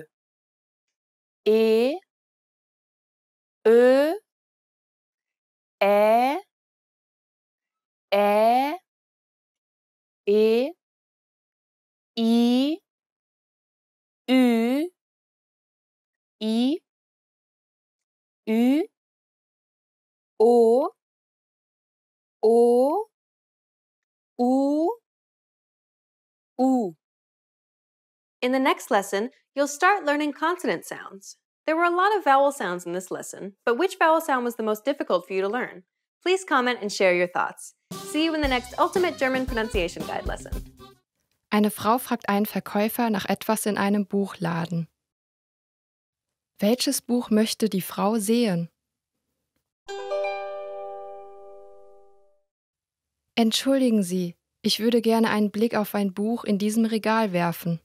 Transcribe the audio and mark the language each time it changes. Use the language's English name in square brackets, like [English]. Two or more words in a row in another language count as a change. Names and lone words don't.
[German] E, Ö, Ä, Ä, E, I, Ü, I, Ü, O, O, U, U. [English] In the next lesson, you'll start learning consonant sounds. There were a lot of vowel sounds in this lesson, but which vowel sound was the most difficult for you to learn? Please comment and share your thoughts. See you in the next Ultimate German Pronunciation Guide lesson. [German] Eine Frau fragt einen Verkäufer nach etwas in einem Buchladen. Welches Buch möchte die Frau sehen? Entschuldigen Sie, ich würde gerne einen Blick auf ein Buch in diesem Regal werfen.